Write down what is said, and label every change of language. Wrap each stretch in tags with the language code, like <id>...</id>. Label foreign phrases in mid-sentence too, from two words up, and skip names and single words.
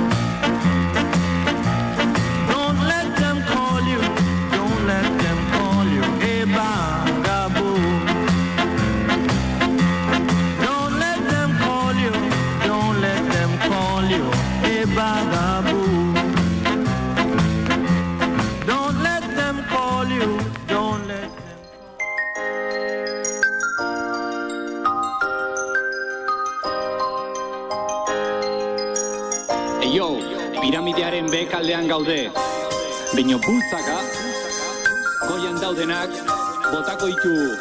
<en>Don't let them call you, don't let them call you a vagaboo. Don't let them call you, don't let them call you a vagaboo. Don't let them call you, don't let them.</en> <eu>Eio, piramidearen behekaldean gaude. Bino bultzaka, goian daudenak, botako ditu.</eu>